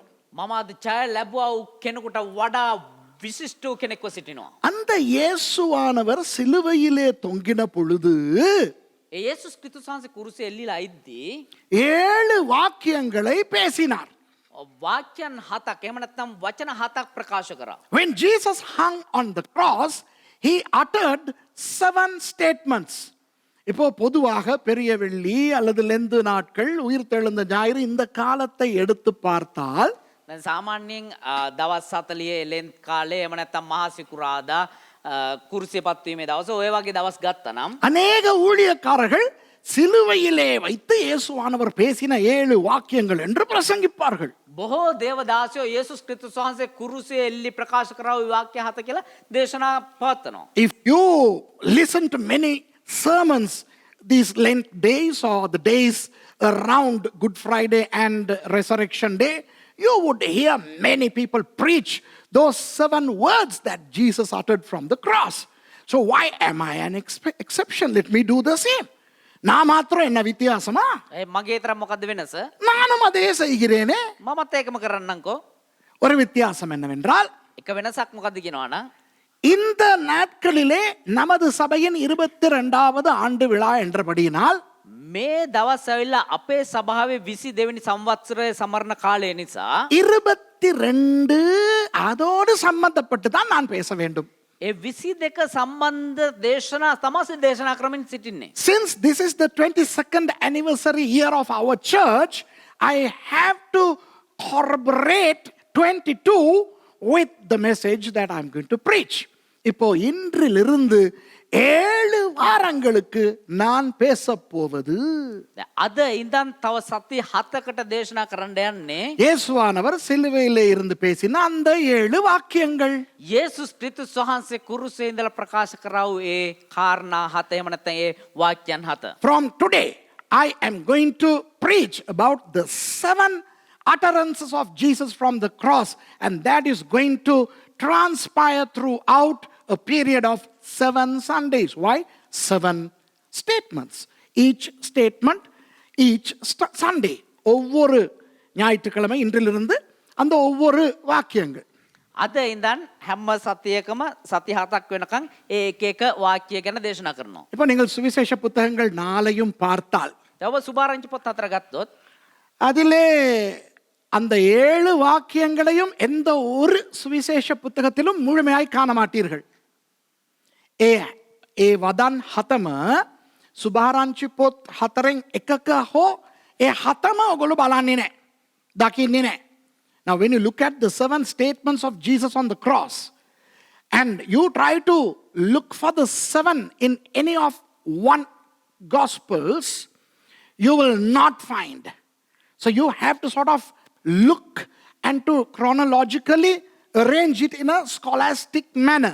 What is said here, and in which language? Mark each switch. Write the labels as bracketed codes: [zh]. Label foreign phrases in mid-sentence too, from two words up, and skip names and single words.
[si] මම අද ජය ලැබුවා වූ කෙනෙකුට වඩා විශිෂ්ට වූ කෙනෙක්ව සිටිනවා. [ta] அந்த இயேசுவானவர் சிலுவையிலே தொங்கின பொழுது [si] ඒ යේසුස් ක්‍රිස්තුස් වහන්සේ කුරුසයේ එල්ලීලා ඉද්දී [ta] 7 வாக்கியங்களை பேசினார். [si] වාක්‍යයන් 7ක් එහෙම නැත්නම් වචන 7ක් ප්‍රකාශ කරා. [en] When Jesus hung on the cross, he uttered 7 statements. [ta] இப்போ பொதுவாக பெரிய வெள்ளி அல்லது லெந்து நாட்கள், உயிர்த்தெழுந்த ஞாயிறு, இந்த காலத்தை எடுத்து பார்த்தால் [si] දැන් සාමාන්‍යයෙන් දවස් 40 එලෙන් කාලේ එහෙම නැත්නම් මහා සිකුරාදා කුරුසිය පත්වීමේ දවස ඔය වගේ දවස් ගත්තනම් [ta] அநேக ஊழியக்காரர்கள் சிலுவையிலே வைத்து இயேசுவானவர் பேசின 7 வாக்கியங்கள் என்று பிரசங்கிப்பார்கள். [si] බොහෝ දේවදාසයෝ යේසුස් ක්‍රිස්තුස් වහන්සේ කුරුසියේ එල්ලි ප්‍රකාශ කරා ওই වාක්‍ය 7 කියලා දේශනා පවත්වනවා. [en] If you listen to many sermons these Lent days or the days around Good Friday and Resurrection Day, you would hear many people preach those 7 words that Jesus uttered from the cross. So why am I an exception? Let me do the same. [ta] நான் மாத்திரம் என்ன வித்தியாசமா? [si] මගේ තරම් මොකද්ද වෙනස? [ta] நானும் அதே செய்கிறேனே. [si] මමත් ඒකම කරන්නම්කෝ. [ta] ஒரு வித்தியாசம் என்னவென்றால், [si] එක වෙනසක් මොකද්ද කියනවනම් [ta] இந்த நாட்களிலே நமது சபையின் 22வது ஆண்டு விழா என்றபடியினால் [si] මේ දවස් ඇවිල්ලා අපේ සභාවේ 22 වෙනි සංවත්සරයේ සමරන කාලය නිසා [ta] 22 அதோடு சம்பந்தப்பட்டு தான் நான் பேச வேண்டும். [si] ඒ 22 සම්බන්ධ දේශනා තමයි දේශනා ක්‍රමෙන් සිටින්නේ. [en] Since this is the 22nd anniversary year of our church, I have to corroborate 22 with the message that I'm going to preach. [ta] இப்போ இன்றிலிருந்து 7 வாரங்களுக்கு நான் பேசப் போவது, [si] අද ඉඳන් තව සති 7කට දේශනා කරන්න යන්නේ [ta] இயேசுவானவர் சிலுவையிலே இருந்து பேசின அந்த 7 வாக்கியங்கள். [si] යේසුස් ක්‍රිස්තුස් වහන්සේ කුරුසේ ඉඳලා ප්‍රකාශ කරා වූ ඒ කාරණා 7 එහෙම නැත්නම් ඒ වාක්‍යයන් 7. [en] From today I am going to preach about the 7 utterances of Jesus from the cross, and that is going to transpire throughout a period of 7 Sundays. Why? 7 statements. Each statement, each Sunday. [ta] ஒவ்வொரு ஞாயிற்றுக்கிழமை இன்றிலிருந்து அந்த ஒவ்வொரு வாக்கியங்கள். [si] අද ඉඳන් හැම සතියකම සති 7ක් වෙනකන් ඒ එක එක වාක්‍ය ගැන දේශනා කරනවා. [ta] இப்போ நீங்கள் சுவிசேஷ புத்தகங்கள் 4ஐயும் பார்த்தால், [si] තව සුභාරංචි පොත් 4 ගත්තොත් [ta] அதிலே அந்த 7 வாக்கியங்களையும் எந்த ஒரு சுவிசேஷ புத்தகத்திலும் முழுமையாய் காண மாட்டீர்கள். [si] ඒ වදන් 7ම සුභාරංචි පොත් 4න් එකක හෝ ඒ 7ම ඔයගොල්ලෝ බලන්නේ නැහැ. දකින්නේ නැහැ. [en] Now when you look at the 7 statements of Jesus on the cross and you try to look for the 7 in any of one gospels, you will not find. So you have to sort of look and to chronologically arrange it in a scholastic manner.